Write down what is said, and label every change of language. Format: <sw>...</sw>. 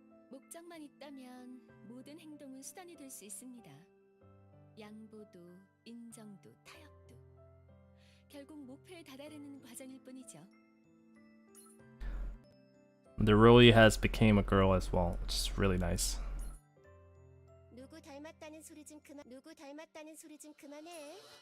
<ko>목적만 있다면 모든 행동은 수단이 될 수 있습니다. 양보도, 인정도, 타협도. 결국 목표에 다다르는 과정일 뿐이죠.</ko> <en>The really has became a girl as well, which is really nice.</en> <ko>누구 닮았다는 소리 좀 그만. 누구 닮았다는 소리 좀 그만해.</ko>